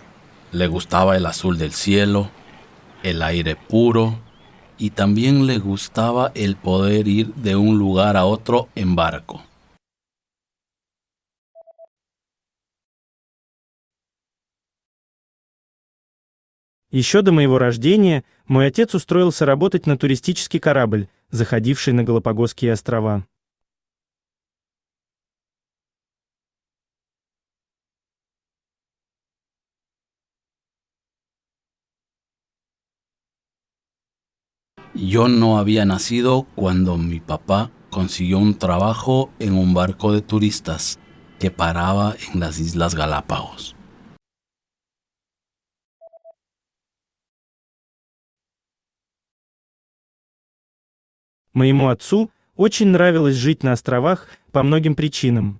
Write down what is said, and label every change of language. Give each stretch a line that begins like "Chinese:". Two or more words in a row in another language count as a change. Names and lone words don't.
Spanish: Le gustaba el azul del cielo, el aire puro y también le gustaba el poder ir de un lugar a otro en barco.
Russian: Еще до моего рождения мой отец устроился работать на туристический корабль, заходивший на Галапагосские острова.
Spanish: Yo no había nacido cuando mi papá consiguió un trabajo en un barco de turistas que paraba en las Islas Galápagos.
Russian: Моему отцу очень нравилось жить на островах по многим причинам.